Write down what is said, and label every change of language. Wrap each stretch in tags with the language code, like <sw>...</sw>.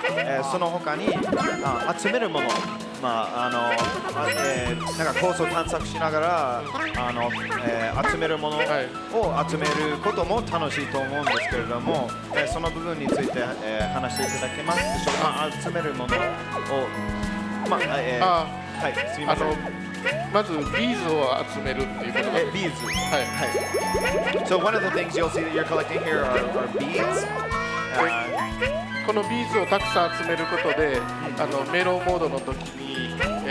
<ja>も、その他に集めるもの、なんかコースを探索しながら集めるものを集めることも楽しいと思うんですけれども、その部分について話していただけますでしょうか。集めるものをはい、すみません。まずビーズを集めるっていうことが。ビーズ。はい。</ja> <en>So one of the things you'll see that you're collecting here are beads.</en> <ja>このビーズをたくさん集めることで、メロモードの時に、</ja>